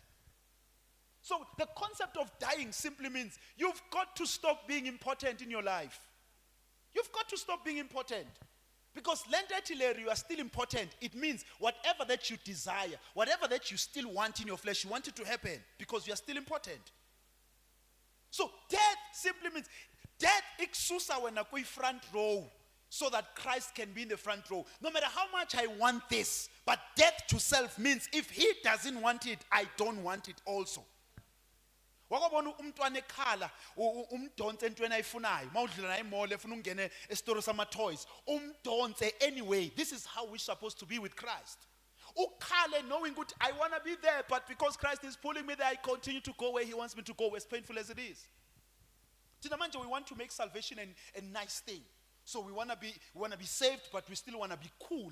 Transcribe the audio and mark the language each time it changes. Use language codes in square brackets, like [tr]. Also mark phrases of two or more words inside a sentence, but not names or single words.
[en] So the concept of dying simply means you've got to stop being important in your life. You've got to stop being important. Because lendatilary, you are still important. It means whatever that you desire, whatever that you still want in your flesh, you want it to happen because you are still important. So death simply means death [xh] ikususa wena kwi [en] front row so that Christ can be in the front row. No matter how much I want this, but death to self means if he doesn't want it, I don't want it also. [xh] Wakabona umntwana ekhala umdonse entweni ayifunayo mawudlula naye emall efuna ungene esitoro sama toys umdonse anyway. [en] This is how we're supposed to be with Christ. Ukhale knowing good I want to be there, but because Christ is pulling me there, I continue to go where he wants me to go, as painful as it is. We want to make salvation a nice thing. So we want to be saved, but we still want to be cool.